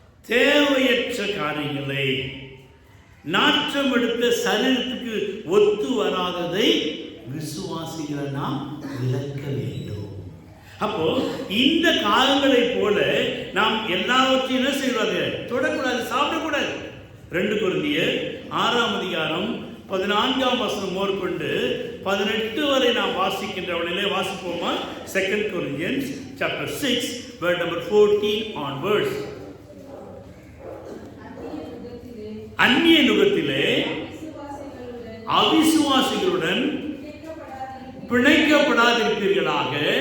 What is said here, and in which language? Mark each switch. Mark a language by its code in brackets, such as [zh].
[ta] தேவையற்ற காரியங்களை, நாற்றம் எடுத்த சரீரத்துக்கு ஒத்து வராததை விசுவாசிகளை நாம் விலக்க வேண்டும். அப்போ இந்த காலங்களை போல நாம் எல்லாவற்றையும் என்ன செய்வாங்க? தொடக்கூடாது, சாப்பிடக்கூடாது. 2 கொரிந்தியர் 6ஆம் அதிகாரம் 14ஆம் வசனம் மேற்கொண்டு 18 வரை நாம் வாசிக்கின்றவனிலே வாசிப்போமா? [en] 2 Corinthians chapter 6 verse number 14 onwards. [ta] அந்நிய நுகத்திலே அவிசுவாசிகளுடன் பிணைக்கப்படாதிருப்பீர்களாக.